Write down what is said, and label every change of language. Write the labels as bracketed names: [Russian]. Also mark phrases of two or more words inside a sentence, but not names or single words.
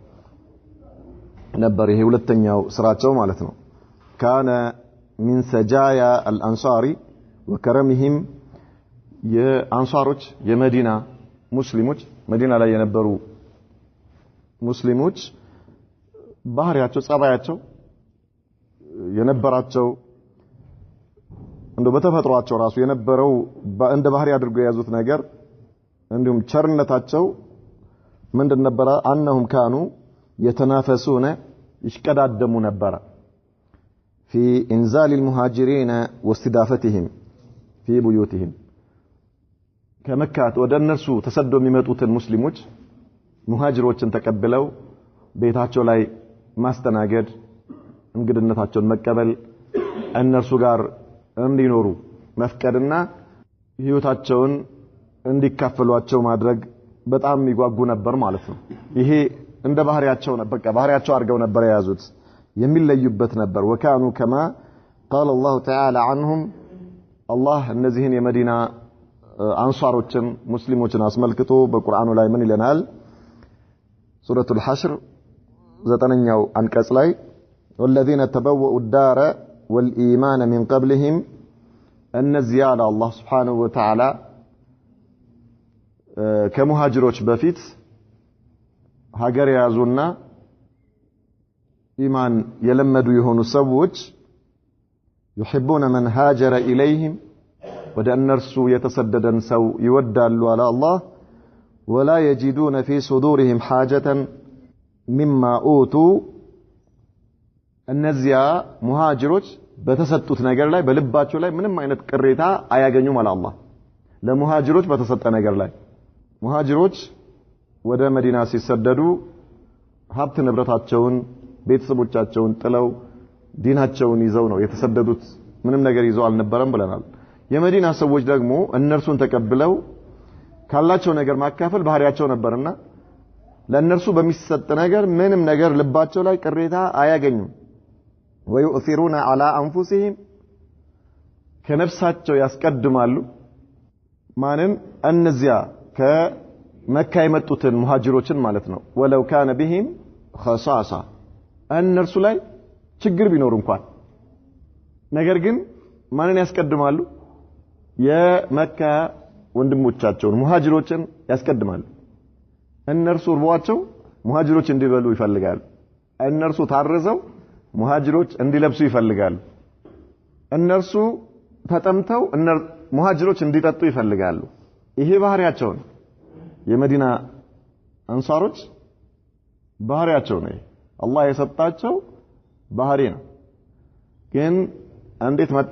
[Amharic] ነበር። ይሄ ሁለተኛው ስራቸው ማለት ነው። [Arabic] كان من سجايا الأنصار وكرمهم [Amharic] የአንሳሮች የመዲና ሙስሊሞች መዲና ላይ የነበሩ ሙስሊሞች ባህሪያቸው ጸባያቸው የነበራቸው እንደው በተፈጥሯቸው ራሱ የነበረው እንደ ባህሪ አድርገው የያዙት ነገር እንዲሁም ቸርነታቸው ምንድን ነበር? [Arabic] አንهم كانوا يتنافسون [Amharic] ይሽቀዳደሙ ነበር [Arabic] في انزال المهاجرين واستضافتهم في بيوتهم [Amharic] ከመካት ወደ እነርሱ ተሰደው የሚመጡትን ሙስሊሞች ሙሃጅሮችን ተቀብለው ቤታቸው ላይ ማስተናገድ እንግድነታቸውን መቀበል እነርሱ ጋር እንዲኖሩ መፍቀድና ህይወታቸውን እንዲካፈሏቸው ማድረግ በጣም ይጓጉ ነበር ማለት ነው። ይሄ እንደ ባህሪያቸው ነበር፣ በቃ ባህሪያቸው አድርገው ነበር የያዙት፣ የሚለዩበት ነበር። [Arabic] وكانوا كما قال الله تعالى عنهم الله [Amharic] እነዚህን የመዲና አንሳሮችን ሙስሊሞችን አስመልክቶ በቁርአኑ ላይ ምን ይለናል? ሱረቱል ሐሽር 9ኛው አንቀጽ ላይ [Arabic] والذين تبوؤوا الدار والإيمان من قبلهم [Amharic] እነዚያ አላህ [Arabic] سبحانه وتعالى [Amharic] ከሙሃጅሮች በፊት ሀገር ያዙና ኢማን የለመዱ የሆኑ ሰዎች [Arabic] يحبون من هاجر إليهم [Amharic] ወደ እነርሱ የተሰደደን ሰው ይወዳሉ አለ አላህ። [Arabic] ولا يجدون في صدورهم حاجة مما أوتوا [Amharic] እነዚያ ሙሃጅሮች በተሰጡት ነገር ላይ በልባቸው ላይ ምንም አይነት ቅሬታ አያገኙም አለ አላህ። ለሙሃጅሮች በተሰጠ ነገር ላይ ሙሃጅሮች ወደ መዲና ሲሰደዱ ሀብት ንብረታቸውን ቤተሰቦቻቸውን ጥለው ዲናቸውን ይዘው ነው የተሰደዱት። ምንም ነገር ይዘው አልነበረም ብለናል። የመዲና ሰዎች ደግሞ እነርሱን ተቀብለው ካላቸው ነገር ማካፈል ባህሪያቸው ነበርና ለእነርሱ በሚሰጥ ነገር ምንም ነገር ልባቸው ላይ ቅሬታ አያገኙም። [Arabic] ويؤثرون على أنفسهم [Amharic] ከነፍሳቸው ያስቀድማሉ ማንን? እነዚያ ከመካ የመጡትን ሙሃጅሮችን ማለት ነው። [Arabic] ولو كان بهم خصاصة [Amharic] እነርሱ ላይ ችግር ቢኖር እንኳን ነገር ግን ማንን ያስቀድማሉ? የመካ ወንድሞቻቸውን ሙሃጅሮችን ያስቀድማሉ። እነርሱ ርቧቸው ሙሃጅሮች እንዲበሉ ይፈልጋሉ። እነርሱ ታርዘው ሙሃጅሮች እንዲለብሱ ይፈልጋሉ። እነርሱ ተጠምተው ሙሃጅሮች እንዲጠጡ ይፈልጋሉ። ይሄ ባህሪያቸው ነው። የመዲና አንሳሮች ባህሪያቸው ነው። አላህ የሰጣቸው ባህሪ ነው። ግን እንዴት መጣ?